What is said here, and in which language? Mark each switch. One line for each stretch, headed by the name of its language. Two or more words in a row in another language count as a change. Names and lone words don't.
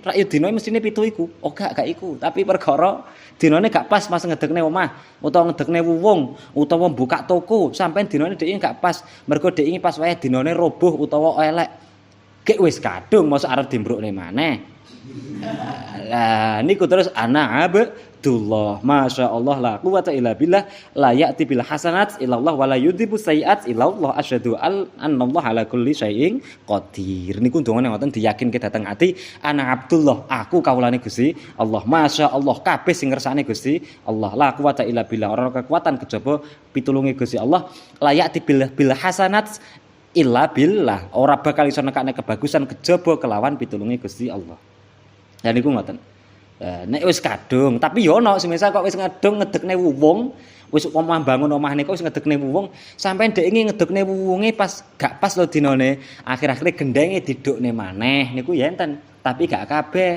Javanese: Rak yo dinane mestine 7 iku. Oh gak iku, tapi perkara dinane gak pas mas ngedekne omah utawa ngedekne wuwung utawa buka toko, sampean dinane dhek gak pas. Mergo dhek iki pas wae dinane roboh utawa elek. Gek wis kadung mosok arep dimbrukne maneh. Lah niku terus ana Abdullah,
Arabic: ما شاء الله لا قوة إلا بالله لا يأتي بالحسنات إلا الله ولا يذهب السيئات إلا الله أشهد أن الله على كل شيء قدير.
Javanese: Niku dongane ngoten diyakinke dhateng ati ana Abdullah, aku kawulane Gusti Allah, masyaallah kabeh sing ngersane Gusti Allah.
Arabic: لا قوة إلا بالله,
Javanese: ora kekuatan kejaba pitulunge Gusti Allah.
Arabic: لا يأتي بالحسنات إلا بالله,
Javanese: ora bakal iso nekane kebagusan kejaba kelawan pitulunge Gusti Allah. Lah niku ngoten. Nek wis kadung, tapi yo ana semisal kok wis ngedung ngedekne wuwung, wis omah bangun omah niku wis ngedekne wuwung, sampean dhek iki ngedekne wuwunge pas gak pas lho dinane. Akhir-akhire gendenge didukne maneh niku ya enten, tapi gak kabeh.